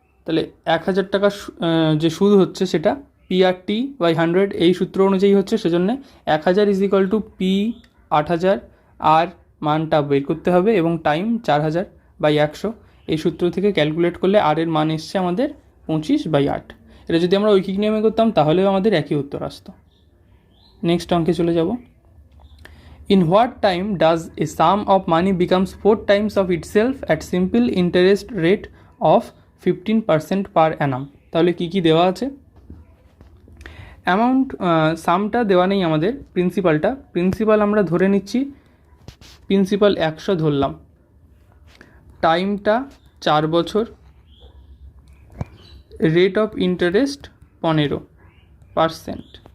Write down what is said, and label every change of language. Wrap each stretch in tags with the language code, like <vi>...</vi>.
<bn>তাহলে 1,000 টাকা যে সুদ হচ্ছে সেটা PRT/100 এই সূত্র অনুযায়ী হচ্ছে, সেজন্য 1,000 = P/8,000, আর মানটা বের করতে হবে, এবং টাইম 4,000/100। এই সূত্র থেকে ক্যালকুলেট করলে আর এর মান এসছে আমাদের 25/8। এটা যদি আমরা ঐকিক নিয়মে করতাম তাহলেও আমাদের একই উত্তর আসতো। নেক্সট অঙ্কে চলে যাব।</bn> <en>In what time does a sum of money becomes 4 times of itself at simple interest rate of 15% per annum?</en> <bn>তাহলে কি কি দেওয়া আছে? অ্যামাউন্ট, সামটা দেওয়া নেই আমাদের, প্রিন্সিপাল আমরা ধরে নিচ্ছি, প্রিন্সিপাল 100 ধরলাম, টাইমটা 4 বছর, রেট অফ ইন্টারেস্ট 15%।</bn>